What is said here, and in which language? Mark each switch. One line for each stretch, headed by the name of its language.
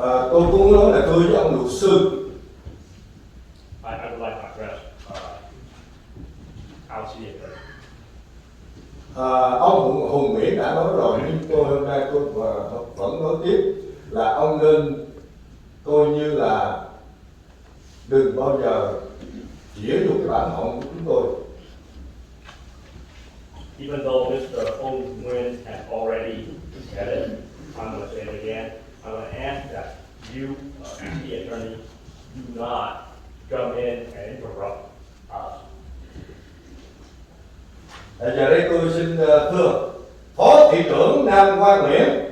Vietnamese: Tôi cũng muốn nói là tôi với ông luật sư.
English: I would like to address our city attorney.
Vietnamese: Ông Hùng Nguyễn đã nói rồi, nhưng tôi hôm nay tôi vẫn nói tiếp là ông nên coi như là đừng bao giờ chĩa vô cái bản họng của chúng tôi.
English: Even though Mr. Ong Nguyen has already said it, I'm going to say it again. I'm going to ask that you, the attorney, do not come in and interrupt us.
Vietnamese: Giờ đây tôi xin thưa Phó Thị trưởng Nam Quang Nguyễn.